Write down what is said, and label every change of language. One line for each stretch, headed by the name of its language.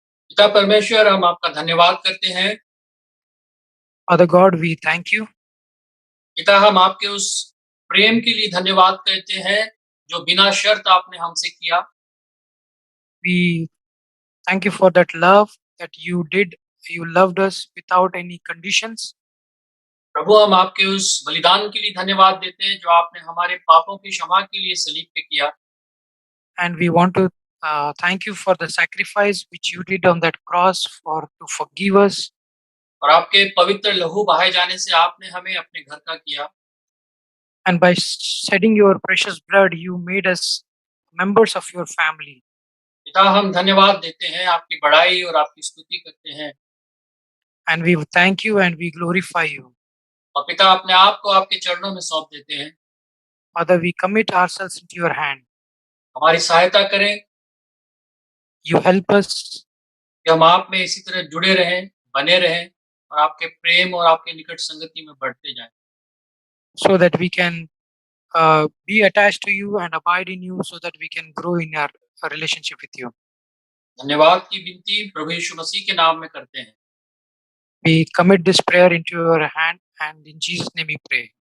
Hindi: पिता परमेश्वर, हम आपका धन्यवाद करते हैं।
English: Father God, we thank you.
Hindi: पिता, हम आपके उस प्रेम के लिए धन्यवाद करते हैं जो बिना शर्त आपने हमसे किया।
English: We thank you for that love that you did. You loved us without any conditions.
Hindi: प्रभु, हम आपके उस बलिदान के लिए धन्यवाद देते हैं जो आपने हमारे पापों की क्षमा के लिए सलीब पे किया।
English: And we want to thank you for the sacrifice which you did on that cross to forgive us.
Hindi: और आपके पवित्र लहू बहाए जाने से आपने हमें अपने घर का किया।
English: And by shedding your precious blood, you made us members of your family.
Hindi: पिता, हम धन्यवाद देते हैं, आपकी बड़ाई और आपकी स्तुति करते हैं।
English: And we thank you and we glorify you.
Hindi: और पिता, अपने आप को आपके चरणों में सौंप देते हैं।
English: Father, we commit ourselves into your hand.
Hindi: हमारी सहायता करें।
English: You help us.
Hindi: कि हम आप में इसी तरह जुड़े रहें, बने रहें और आपके प्रेम और आपके निकट संगति में बढ़ते जाएं।
English: So that we can be attached to you and abide in you, so that we can grow in our relationship with you.
Hindi: धन्यवाद की विनती प्रभु यीशु मसीह के नाम में करते हैं।
English: We commit this prayer into your hand And in Jesus' name we pray.